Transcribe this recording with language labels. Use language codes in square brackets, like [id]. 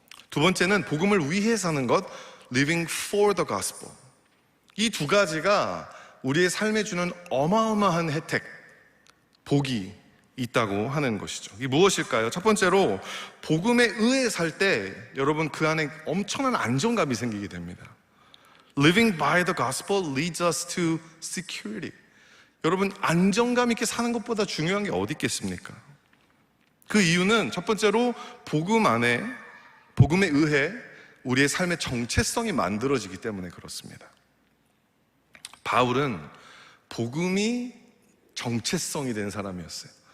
[ko] 두 번째는 복음을 위해 사는 것, [en] living for the gospel. [ko] 이 두 가지가 우리의 삶에 주는 어마어마한 혜택, 복이 있다고 하는 것이죠. 이게 무엇일까요? 첫 번째로, 복음에 의해 살 때 여러분 그 안에 엄청난 안정감이 생기게 됩니다. [en] Living by the gospel leads us to security. [ko] 여러분, 안정감 있게 사는 것보다 중요한 게 어디 있겠습니까? 그 이유는 첫 번째로 복음 안에, 복음에 의해 우리의 삶의 정체성이 만들어지기 때문에 그렇습니다. 바울은 복음이 정체성이 된 사람이었어요.